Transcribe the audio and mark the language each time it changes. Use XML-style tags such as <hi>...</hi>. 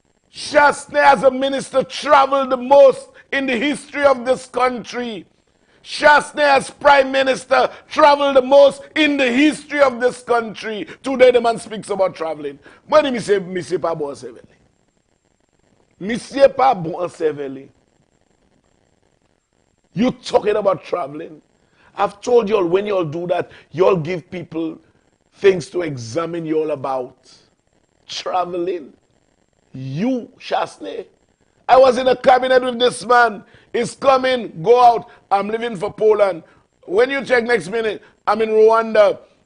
<en>Chasney as a minister traveled the most in the history of this country. Chasney as prime minister traveled the most in the history of this country. Today the man speaks about traveling. When he say,</en> <acf>Monsieur pas bon cervelle. Monsieur pas bon cervelle.</acf> <en>You talking about traveling? I've told you all, when you all do that, you all give people things to examine you all about. Traveling. You, Chasney. I was in a cabinet with this man. He's coming, go out. I'm leaving for Poland. When you check next minute, I'm in Rwanda.</en>